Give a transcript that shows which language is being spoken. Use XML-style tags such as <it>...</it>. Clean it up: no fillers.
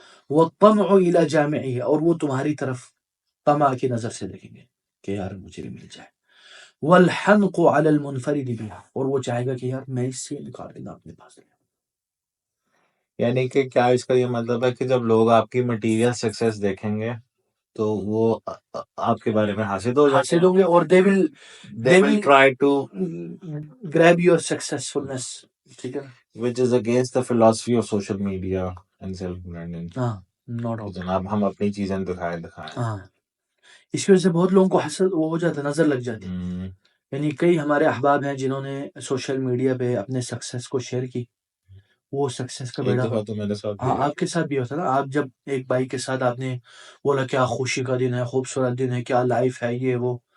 <ar>والطمع الى جامعه،</ar> <ur>اور وہ تمہاری طرف طمع کی نظر سے دیکھیں گے کہ یار مجھے بھی مل جائے،</ur> <ar>والحنق على المنفرد بها،</ar> <ur>اور وہ چاہے گا کہ یار میں اس سے نکال لینا اپنے پاس لے، یعنی کہ کیا اس کا یہ مطلب ہے کہ جب لوگ آپ کی مٹیریل سکسیس دیکھیں گے تو وہ آپ کے بارے میں حاسد ہو جاتے حاسد ہوں گے، اور</ur> <en>they will try to grab your successfulness،</en> <ur>ٹھیک ہے،</ur> <en>which is against the philosophy of social media and self branding۔ not all،</en> <ur>جناب ہم اپنی چیزیں دکھائیں، اس کی وجہ سے بہت لوگوں کو حسد وہ ہو جاتا ہے، نظر لگ جاتی ہے، یعنی کئی ہمارے احباب ہیں جنہوں نے سوشل میڈیا پہ اپنے سکسیس کو شیئر کی، وہ سکسیس کا بیڑا، تو میرے ساتھ آپ کے ساتھ بھی ہوتا نا، آپ جب ایک بھائی کے ساتھ آپ نے بولا کیا خوشی کا دن ہے، خوبصورت دن ہے، کیا لائف ہے، یہ وہ</ur>